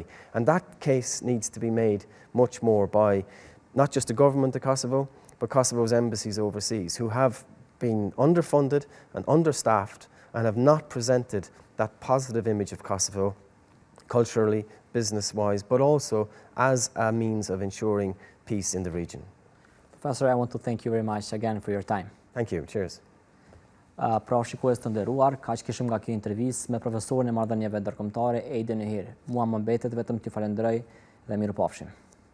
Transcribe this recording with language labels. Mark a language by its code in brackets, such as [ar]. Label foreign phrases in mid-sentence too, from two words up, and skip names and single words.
[en] And that case needs to be made much more by not just the government of Kosovo, but Kosovo's embassies overseas, who have been underfunded and understaffed and have not presented that positive image of Kosovo culturally, business-wise, but also as a means of ensuring peace in the region. Professor, I want to thank you very much again for your time. Thank you. Cheers. [sq] Pra shikues të nderuar, kaq kishim nga kjo intervistë me profesorin e marrëdhënieve ndërkombëtare Aidan Hehir. Mua më mbetet vetëm t'ju falenderoj dhe mirupafshim.